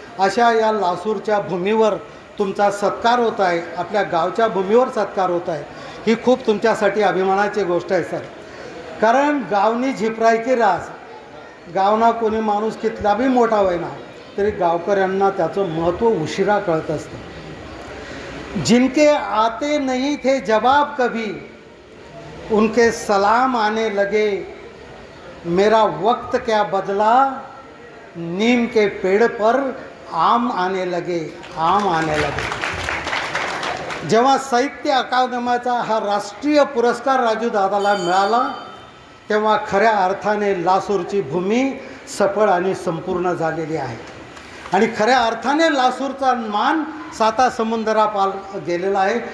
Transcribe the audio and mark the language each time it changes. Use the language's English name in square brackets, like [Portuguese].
[Marathi] अशा या लासूरच्या भूमीवर तुमचा सत्कार होत आहे, आपल्या गावच्या भूमीवर सत्कार होत आहे, ही खूप तुमच्यासाठी अभिमानाची गोष्ट आहे सर. कारण गावनी झिपरायची रास. गावना कोणी माणूस कितला बी मोठा होईना तरी गावकऱ्यांना त्याचं महत्त्व उशिरा कळत असतं. [Hindi] जिनके आते नहीं थे जवाब कभी, उनके सलाम आने लगे, मेरा वक्त क्या बदला, नीम के पेड़ पर आम आने लगे, आम आने लगे. [Marathi] जेव्हा साहित्य अकादमीचा हा राष्ट्रीय पुरस्कार राजू दादाला मिळाला तेव्हा खऱ्या अर्थाने लासूरची भूमी सफळ आणि संपूर्ण झालेली आहे आणि खऱ्या अर्थाने लासूरचा मान 7 समुद्रापार गेलेला आहे.